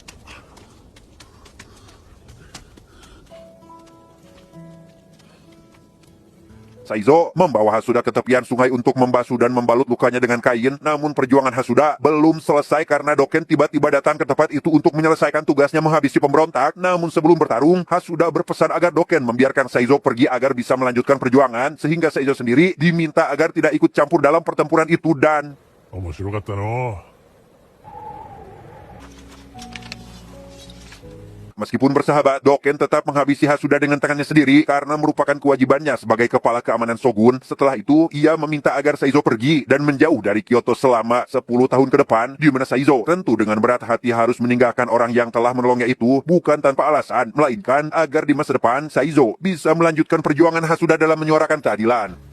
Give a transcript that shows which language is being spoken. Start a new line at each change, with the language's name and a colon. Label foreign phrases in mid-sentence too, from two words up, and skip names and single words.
Indonesian: Saizo membawa Hasuda ke tepian sungai untuk membasuh dan membalut lukanya dengan kain. Namun perjuangan Hasuda belum selesai karena Doken tiba-tiba datang ke tempat itu untuk menyelesaikan tugasnya menghabisi pemberontak. Namun sebelum bertarung, Hasuda berpesan agar Doken membiarkan Saizo pergi agar bisa melanjutkan perjuangan, sehingga Saizo sendiri diminta agar tidak ikut campur dalam pertempuran itu dan...
Japanese: 面白かったの
Indonesian: Meskipun bersahabat, Doken tetap menghabisi Hasuda dengan tangannya sendiri karena merupakan kewajibannya sebagai kepala keamanan Shogun. Setelah itu, ia meminta agar Saizo pergi dan menjauh dari Kyoto selama 10 tahun ke depan, di mana Saizo tentu dengan berat hati harus meninggalkan orang yang telah menolongnya itu bukan tanpa alasan, melainkan agar di masa depan Saizo bisa melanjutkan perjuangan Hasuda dalam menyuarakan keadilan.